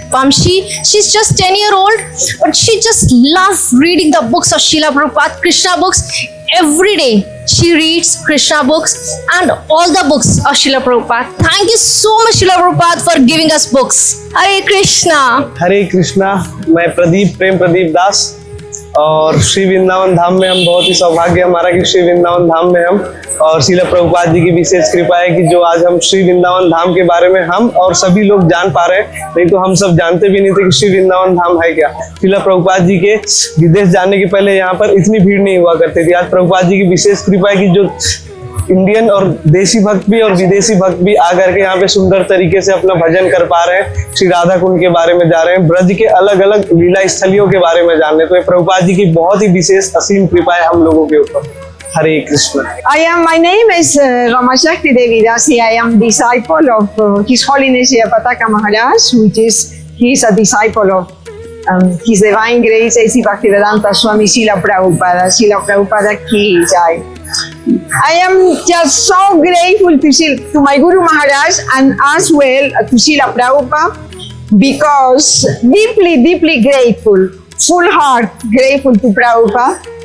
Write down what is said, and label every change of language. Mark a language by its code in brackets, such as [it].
[en] Vamshi, she's just 10-year-old, but she just loves reading the books of Srila Prabhupada, Krishna books. Every day she reads Krishna books and all the books of Srila Prabhupada. Thank you so much Srila Prabhupada for giving us books. Hare Krishna. [hi] हरे कृष्णा। मैं प्रेम प्रदीप दास, और श्री वृंदावन धाम में हम बहुत ही सौभाग्य हमारा कि श्री वृंदावन धाम में हम और श्रील प्रभुपाद जी की विशेष कृपा है कि जो आज हम श्री वृंदावन धाम के बारे में हम और सभी लोग जान पा रहे हैं। नहीं तो हम सब जानते भी नहीं थे कि श्री वृंदावन धाम है क्या। श्रील प्रभुपाद जी के विदेश जाने के पहले यहाँ पर इतनी भीड़ नहीं हुआ करती थी। आज प्रभुपाद जी की विशेष कृपा है कि जो इंडियन और देशी भक्त भी और विदेशी भक्त भी आकर के यहाँ पे सुंदर तरीके से अपना भजन कर पा रहे हैं। श्री राधा कुंड के बारे में जा रहे हैं, ब्रज के अलग अलग लीला स्थलियों के बारे में जान रहे। तो ये प्रभुपाद जी की बहुत ही विशेष असीम कृपा है हम लोगों के ऊपर। [en] Hare Krishna. My name is Ramashakti Devi Dasi. I am disciple of His Holiness Pataka Maharaj, which is, he is a disciple of His Divine Grace A.C. Bhaktivedanta Swami Srila Prabhupada. Srila Prabhupada [hi] ki jai. [en] I am just so grateful to my Guru Maharaj and as well to Srila Prabhupada, because deeply grateful, full heart grateful to Prabhupada.